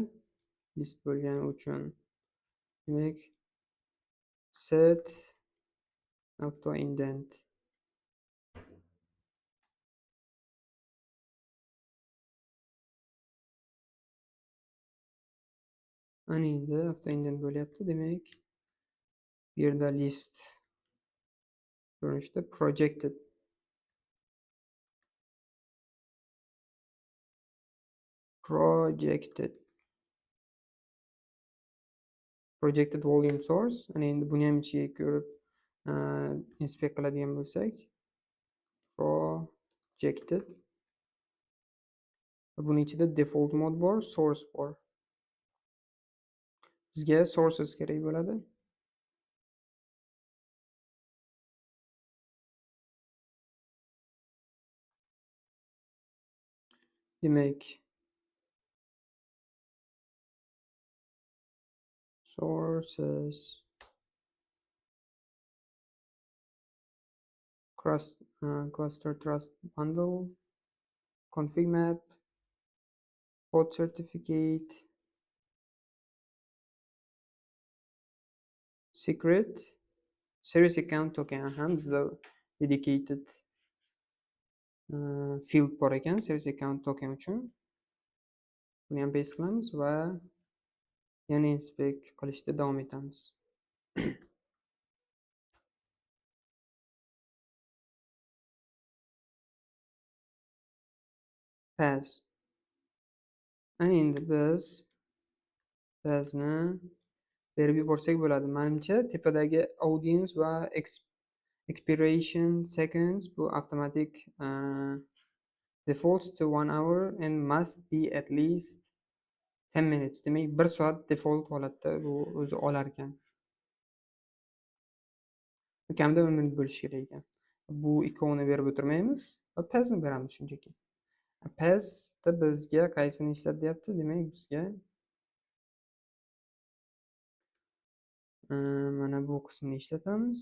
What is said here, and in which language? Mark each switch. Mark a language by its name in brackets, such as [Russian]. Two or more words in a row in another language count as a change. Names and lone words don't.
[Uzbek] List bo'lgani uchun demak [English] set auto indent [Uzbek] ana endi [English] auto indent [Uzbek] bo'lyapti. Demak bu yerda list ko'rinishda [English] projected volume source. [Uzbek] Ana endi buni ham ichiga ko'rib inspect qiladigan bo'lsak, projected. Buning ichida [English] default mode [Uzbek] bor, source bor. Bizga sources kerak bo'ladi. [English] Demak sources cross cluster trust bundle, config map, port certificate, secret, service account token. [Uzbek] Bizda [English] dedicated field [Uzbek] bor ekan [English] service account token [Uzbek] uchun. Buni ham paste qilamiz va yana inspect qilishda davom etamiz. Pass. Ana endi bizni berib yuborsak bo'ladi. Menimcha tepadagi [English] audience va expiration seconds bu automatic defaults to 1 hour and must be at least 10 minutes. [Uzbek] Demak 1 soat default holatda bu o'zi olar ekan. Kamida 10 minut bo'lishi kerak ekan. Bu ikkovini berib o'tirmaymiz va passni beramiz shunchaki. Passda bizga qaysini ishlat deyapti? Demak bizga mana bu qismni ishlatamiz.